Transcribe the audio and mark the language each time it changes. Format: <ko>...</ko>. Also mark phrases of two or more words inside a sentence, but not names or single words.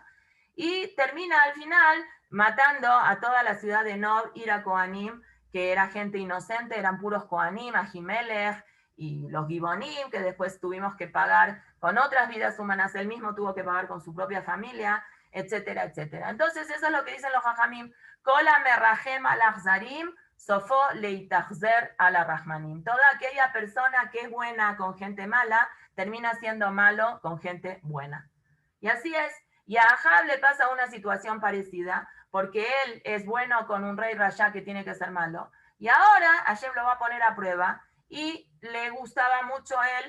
<es>Y termina al final matando a toda la ciudad de Nob,</es> <he>עיר הכהנים,</he> <es>que era gente inocente, eran puros Kohanim, Ahimelech, y los Gibonim, que después tuvimos que pagar con otras vidas humanas, él mismo tuvo que pagar con su propia familia, etcétera, etcétera. Entonces, eso es lo que dicen los Jajamim.</es> <he>כל המרחם על אכזרים, סופו להתאכזר על רחמנים.</he> <es>Toda aquella persona que es buena con gente mala, termina siendo malo con gente buena. Y así es. Y a Ahab le pasa una situación parecida, porque él es bueno con un rey Rasha que tiene que ser malo. Y ahora Hashem lo va a poner a prueba, y le gustaba mucho él.</es>